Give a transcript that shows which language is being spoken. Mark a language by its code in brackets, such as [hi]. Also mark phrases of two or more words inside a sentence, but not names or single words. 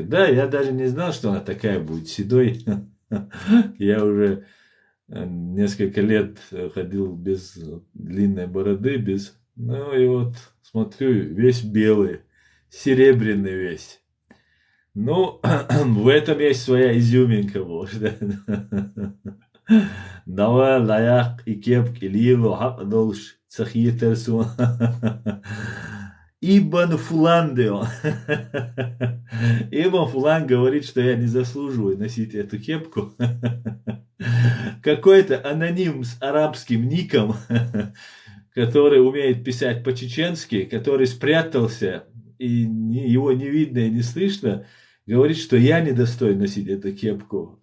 [ru] Да, я даже не знал, что она такая будет седой. Я уже несколько лет ходил без длинной бороды, без... Ну и вот смотрю, весь белый, серебряный весь. Ну, в этом есть своя изюминка, может. [ce] Давай лаяк и кепки лило хак долш цахитерсу. [ru] Ибн Фуландео. Ибн Фулан говорит, что я не заслуживаю носить эту кепку. Какой-то аноним с арабским ником, который умеет писать по-чеченски, который спрятался, и его не видно и не слышно, говорит, что я не достоин носить эту кепку.